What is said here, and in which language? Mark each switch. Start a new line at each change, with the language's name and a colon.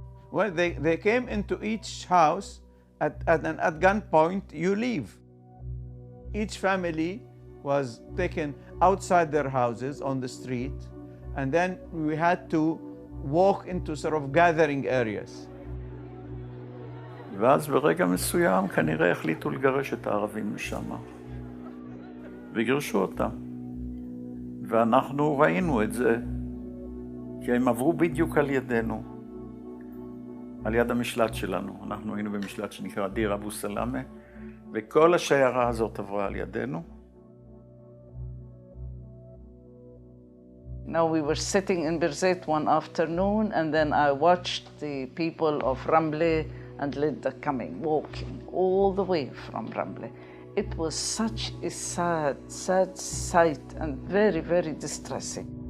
English: Well, they came into each house at gunpoint, you leave. Each family was taken outside their houses on the street, and then we had to walk into sort of gathering areas.
Hebrew: ואז ברגע מסוים כנראה החליטו לגרש את הערבים משם. וגירשו אותם. ואנחנו ראינו את זה, כי הם עברו בדיוק על ידינו, על יד המשלט שלנו. אנחנו היינו במשלט שנקרא דיר אבו סלאמה, וכל השיירה הזאת עברה על ידינו.
English: Now we were sitting in Birzeit one afternoon, and then I watched the people of Ramla and Lydda coming, walking all the way from Ramla. It was such a sad sight and very, very distressing.